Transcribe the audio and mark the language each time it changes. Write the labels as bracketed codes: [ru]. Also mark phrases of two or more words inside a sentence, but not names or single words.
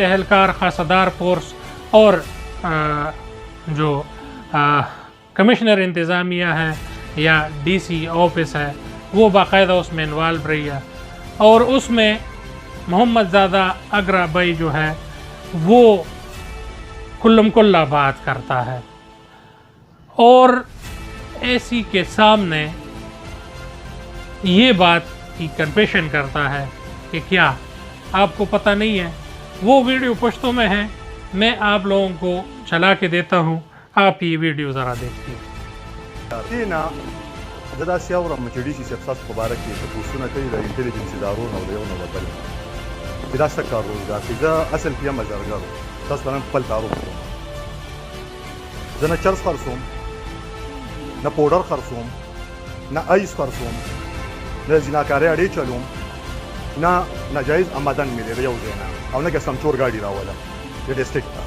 [ur] اہلکار، خاصدار فورس اور جو کمشنر انتظامیہ ہے یا DC آفس ہے وہ باقاعدہ اس میں انوالو رہی ہے اور اس میں محمد زادہ اگربئی جو ہے وہ کلم کلا بات کرتا ہے اور ایسی کے سامنے یہ بات کی کنفیشن کرتا ہے کہ کیا آپ کو پتہ نہیں ہے؟ وہ ویڈیو پشتوں میں ہے، میں آپ لوگوں کو چلا کے دیتا ہوں، آپ یہ ویڈیو ذرا دیکھیے۔ [ps] دینا زدا سیاورم چې ډي سي سیاست په باره کې تپوسونه کوي د انټيليجنس ادارو نه او د یو نه وتل چې دا څه کار روزګار دی. زه اصل کې یم زرګر، تاسو ته نن خپل تعارف کوم. زه نه چرس خرڅوم، نه پوډر خرڅوم، نه آیس خرڅوم، نه زیناکارۍ اډې چلوم، نه ناجایز آمدن مې دی یو ځای نه او نه کسم چور ګاډي راولم د ډسټرکټ ته.